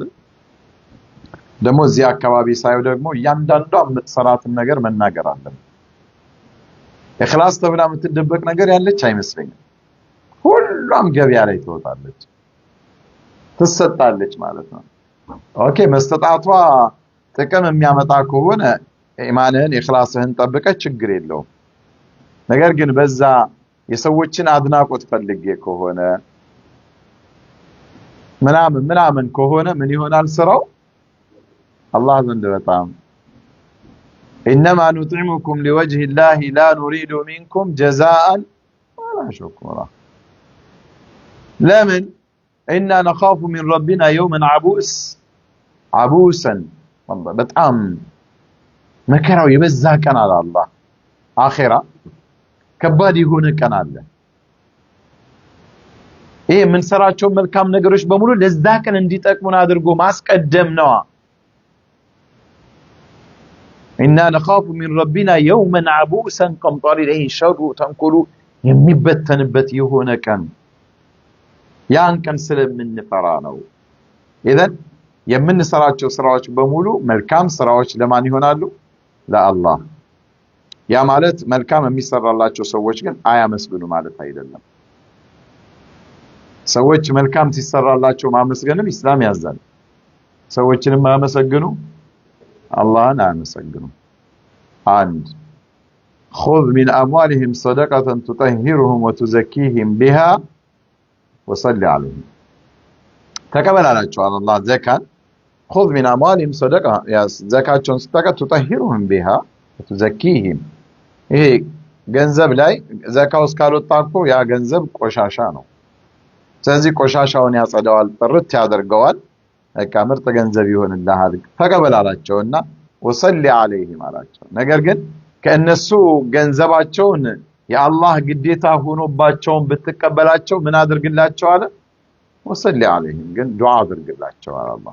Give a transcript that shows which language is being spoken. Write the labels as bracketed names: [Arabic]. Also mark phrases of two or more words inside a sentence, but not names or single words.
[Amharic] አይደል ደሞ እዚህ አካባቢ ሳይው ደግሞ እያንዳንዷ የምትሰራትን ነገር መናገር አለበት ኢኽላስ ተብላ የምትደበቅ ነገር ያለች አይመስለኝም ሁሉም ገበያ ላይ ትወጣለች ትሰጣለች ማለት ነው ኦኬ መስተጣቷ ጥቅም የሚያመጣ ከሆነ ኢማንህን ኢኽላስህን ጠብቀ ችግር የለውም ነገር ግን በዛ የሰዎችን አድናቆት ፈልጌ ከሆነ ምናምን ከሆነ ምን ይሆናል ስራው አላህ ዘንድ በጣም [Arabic] انما نطعمكم لوجه الله لا نريد منكم جزاء ولا شكورا لمن إنا نخاف من ربنا يوما عبوسا والله [Amharic] በጣም መከራው የበዛ ቀን አለ አላህ አኺራ ከባድ የሆነ ቀን አለ ይሄ ምን ሰራቸው መልካም ነገሮች በሙሉ ለዛ ቀን እንዲጠቅሙን አድርጎ ማስቀደም ነው [Arabic] إنا نخاف من ربنا يوما عبوسا قمطرير إيه شر تنكل [Amharic] የሚበተንበት የሆነ ቀን ያን ቀን ስለምንፈራነው ኢዘን የምንሰራቸው ስራዎች በሙሉ መልካም ስራዎች ለማን ይሆናሉ ለአላህ ያ ማለት መልካም የሚሰራላቸው ሰዎች ግን አያመስግኑ ማለት አይደለም ሰዎች መልካም ሲሰራላቸው ማመስገንም ኢስላም ያዛል ሰዎችንም ማመስገኑ አላህን አያመስግኑ አንድ [Arabic] خذ من اموالهم صدقه تطهرهم وتزكيهم بها وصل عليهم تقبل عليهم الله زكاه خذ من اموالهم صدقه يا زكاتهم صدقه تطهرهم بها وتزكيهم [Amharic] ይሄ ገንዘብ ላይ ዘካው እስካልወጣኮ ያ ገንዘብ ቆሻሻ ነው ስለዚህ ቆሻሻውን ያጸዳዋል ጥርት ያደርገዋል በቃ ምርጥ ገንዘብ ይሆንልሃል ተቀበላላቸውና [Arabic] وصل عليهم [Amharic] አላቸው ነገር ግን ከእነሱ ገንዘባቸውን የአላህ ግዴታ ሆኖባቸውን ብትቀበላቸው ምን አድርግላቸው አለ [Arabic] وصل عليهم [Amharic] ግን ዱዓ አድርግላቸው አለ አላህ